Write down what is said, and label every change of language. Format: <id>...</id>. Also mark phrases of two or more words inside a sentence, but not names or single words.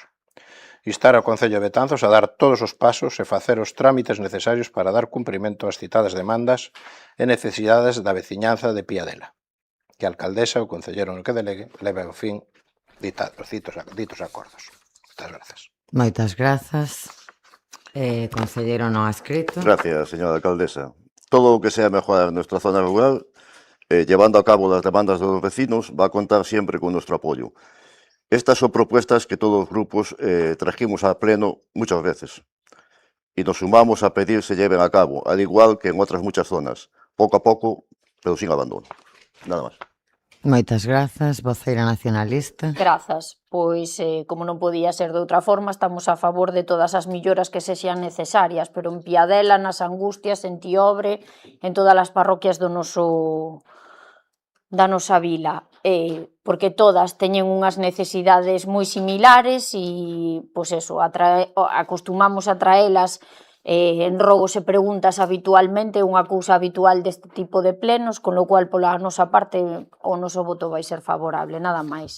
<gl>Instar ao Concello de Betanzos a dar todos os pasos e facer os trámites necesarios para dar cumprimento ás citadas demandas e necesidades da veciñanza de Piadela. Que a alcaldesa ou concellero no que delegue leve ao fin ditos acordos. Moitas grazas. Moitas grazas. Concelleiro non adscrito.</gl> <es>Gracias, señora alcaldesa.</es> <gl>Todo o que</gl> <es>sea mejorar nuestra zona rural, llevando a cabo las demandas de los vecinos, va a contar siempre con nuestro apoyo. Estas son propuestas que todos los grupos trajimos a pleno muchas veces y nos sumamos a pedir se lleven a cabo, al igual que en otras muchas zonas, poco a poco, pero sin abandono. Nada más.</es> <gl>Moitas grazas, voceira nacionalista. Grazas. Pois, como non podía ser de outra forma, estamos a favor de todas as milloras que sexan necesarias, pero en Piadela, nas Angustias, en Tiobre, en todas as parroquias da nosa vila, porque todas teñen unhas necesidades moi similares e, pois eso, acostumamos a traelas en rogos e preguntas habitualmente, unha cousa habitual deste tipo de plenos,</gl> <es>con lo cual,</es> <gl>pola nosa parte, o noso voto vai ser favorable, nada máis.</gl>